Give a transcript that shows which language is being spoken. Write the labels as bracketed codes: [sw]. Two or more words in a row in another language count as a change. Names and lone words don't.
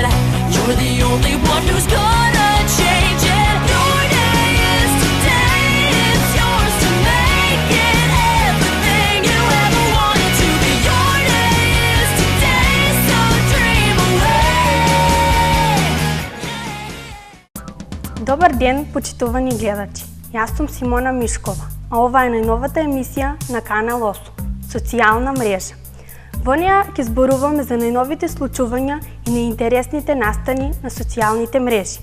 [en] You're the only one who's gonna change it. Your day is today, it's yours to make it. Everything you ever wanted to be. Your day is today, so dream away. [bg] Добър ден, [mk] почитувани гледачи! [bg] Аз съм [mk] Симона Мишкова, а ова е најновата емисија на канал ОСО – Социјална мрежа. Во неја ќе зборуваме за најновите случувања и неинтересните настани на социјалните мрежи.